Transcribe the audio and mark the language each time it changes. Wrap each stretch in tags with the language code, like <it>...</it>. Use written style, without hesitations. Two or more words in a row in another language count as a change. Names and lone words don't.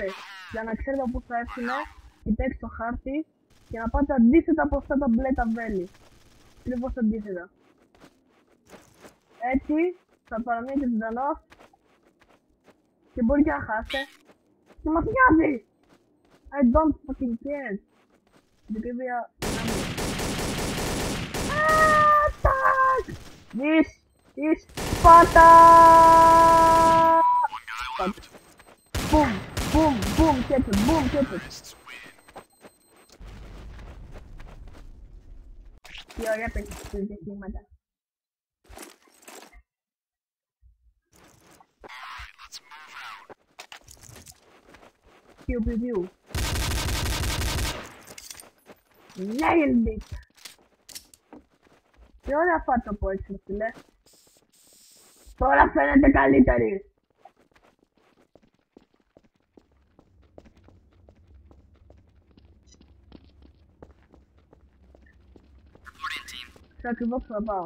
<el>Για να ξέρετε πού θα έρθουνε, κοιτάξτε το χάρτη και να πάτε αντίθετα από αυτά τα μπλε τα βέλη. Ακριβώς αντίθετα. Έτσι θα παραμείνετε ζωντανός και μπορεί και να χάσετε. Και μας νοιάζει!</el> <en>I don't fucking care. Because we are... Attack! This is Sparta! Boom! Boom! Boom! Get it! Boom! Get it!</en> <el>Τι ωραία παιχνίδια. Pew pew pew.</el> <en>Nailed it!</en> <el>Τι ωραία φάτο που έχεις, φίλε. Τώρα φαίνεται καλύτερη. Σε ακριβώς θα πάω.</el>